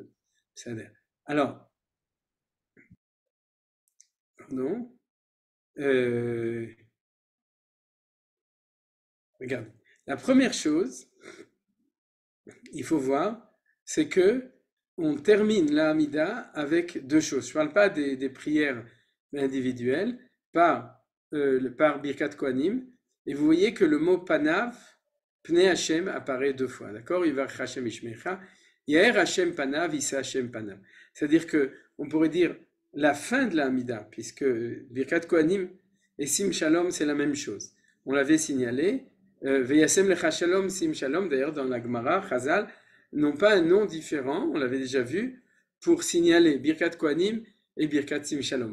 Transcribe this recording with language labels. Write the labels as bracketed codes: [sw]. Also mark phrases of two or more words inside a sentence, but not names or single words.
[fr] C'est-à-dire, alors, pardon, regardez, la première chose, il faut voir, c'est que on termine la Hamida avec deux choses. Je ne parle pas des prières individuelles, par [he] ברכת כהנים, [fr] et vous voyez que le mot Panav, [he] פני השם, [fr] apparaît deux fois, d'accord? [he] יברכך ה' וישמרך יאר ה' פניו ישא ה' פניו. [fr] C'est-à-dire que on pourrait dire la fin de la Hamida, puisque [he] ברכת כהנים [fr] et [he] שים שלום, [fr] c'est la même chose. On l'avait signalé, [he] וישם לך שלום שים שלום, [fr] d'ailleurs dans la Gemara, Chazal, n'ont pas un nom différent, on l'avait déjà vu, pour signaler [he] ברכת כהנים [fr] et [he] ברכת שים שלום.